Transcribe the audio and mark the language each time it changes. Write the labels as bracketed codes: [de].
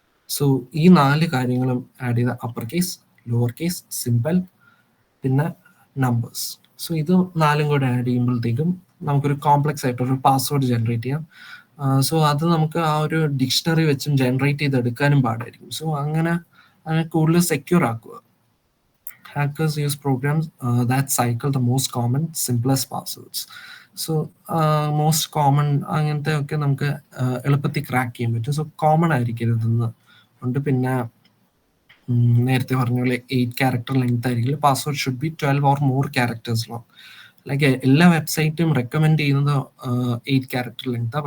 [ml] So ഈ 4 കാര്യങ്ങളും add ചെയ്ത upper case, lower case, simple, പിന്നെ നമ്പേഴ്സ്. സോ ഇത് 4ഉം കൂടെ ആഡ് ചെയ്യുമ്പോഴത്തേക്കും നമുക്കൊരു കോംപ്ലക്സ് ആയിട്ടൊരു പാസ്വേഡ് ജനറേറ്റ് ചെയ്യാം. സോ അത് നമുക്ക് ആ ഒരു ഡിക്ഷണറി വെച്ചും ജനറേറ്റ് ചെയ്തെടുക്കാനും പാടായിരിക്കും. സോ അങ്ങനെ കൂടുതൽ സെക്യൂർ ആക്കുക. [en] Hackers use programs that cycle the most common, simplest passwords. [ml] So most common അങ്ങനത്തെ ഒക്കെ നമുക്ക് എളുപ്പത്തിൽ ക്രാക്ക് ചെയ്യാൻ പറ്റും. സോ കോമൺ ആയിരിക്കരുതെന്ന് ഉണ്ട്. പിന്നെ നേരത്തെ പറഞ്ഞ പോലെ 8 ക്യാരക്ടർ ലെങ്ത് ആയിരിക്കില്ല. [en] Password should be 12 or more characters long. [ml] Like എല്ലാ വെബ്സൈറ്റും റെക്കമെൻഡ് ചെയ്യുന്നത് 8 ക്യാരക്ടർ ലെങ്താണ്.